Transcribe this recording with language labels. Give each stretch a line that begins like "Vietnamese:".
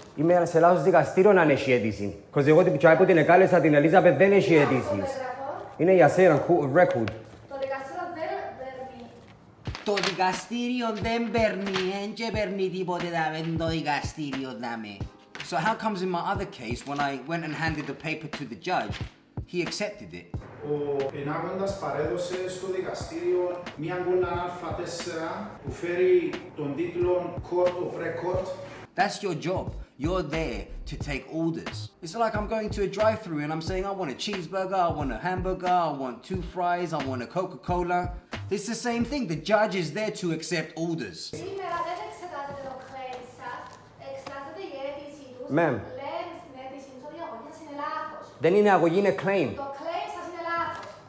Greek: Είμαι σε λάθος δικαστήριο αν έχει αίτηση.
English: Because
Greek: εγώ που την εκάλεσα την Elizabeth δεν έχει αίτηση. Είναι για σένα, record. Το δικαστήριο δεν παίρνει. Το δικαστήριο δεν παίρνει, και παίρνει τίποτε το δικαστήριο δάμε.
English: So how comes in my other case, when I went and handed the paper to the judge, he accepted it?
Greek: Ο ενάγοντας παρέδωσε στο δικαστήριο μια κόλλα Α4 που φέρει τον τίτλο Court of Record.
English: That's your job. You're there to take orders. It's like I'm going to a drive-thru and I'm saying I want a cheeseburger, I want a hamburger, I want 2 fries, I want a Coca-Cola. It's the same thing. The judge is there to accept orders.
Greek: Σήμερα δεν εξετάζεται το claim σας, εξετάζεται η αίτηση τους.
English: Ma'am.
Greek: Λένε στην αίτηση τους ότι η αγωγή σας είναι λάθος. Δεν είναι αγωγή, είναι claim. Το claim σας είναι λάθος.